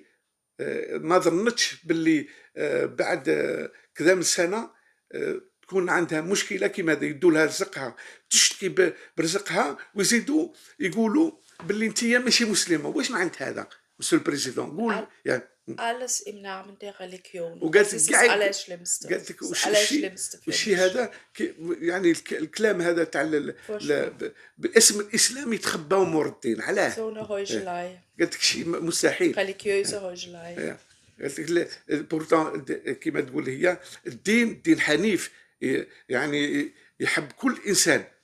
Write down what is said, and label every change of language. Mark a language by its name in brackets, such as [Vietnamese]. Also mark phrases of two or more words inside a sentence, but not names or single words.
[Arabic] ما ظنتش باللي بعد كذا من سنة تكون عندها مشكلة كيما هذا، يدوا لها رزقها تشتكي برزقها ويزيدوا يقولوا باللي انتيا ماشي مسلمة. واش معنات هذا [French] monsieur le président? [Arabic] قول يعني. [German] Alles im Namen der Religion. [Arabic] وقالت [German] Das ist [Arabic] لك [German] das Allerschlimmste. [Arabic] قالت لك [German] Das Allerschlimmste für [Arabic] والشيء [German] mich. [Arabic] هذا يعني الكلام هذا تاع باسم الاسلام يتخبى امور الدين. علاه؟ [German] So eine Heuchelei. [Arabic] قالت لك شيء مستحيل. [German] Religiöse Heuchelei. [Arabic] قالت لك بورتون كما تقول هي الدين دين حنيف، يعني يحب كل انسان.